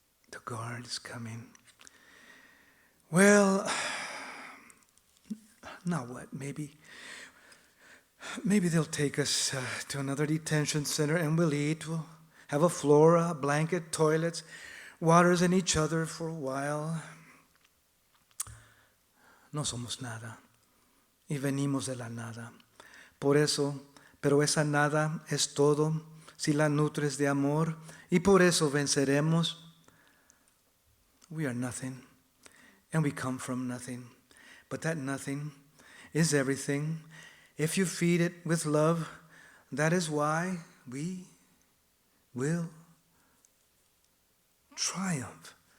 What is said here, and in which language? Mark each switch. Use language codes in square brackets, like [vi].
[en] The guard is coming. Well, now what? Maybe they'll take us to another detention center and we'll eat. We'll have a floor, a blanket, toilets, waters in each other for a while. [es] No somos nada y venimos de la nada. Pero esa nada es todo si la nutres de amor, y por eso venceremos. [en] We are nothing and we come from nothing, but that nothing is everything. If you feed it with love, That is why we will triumph.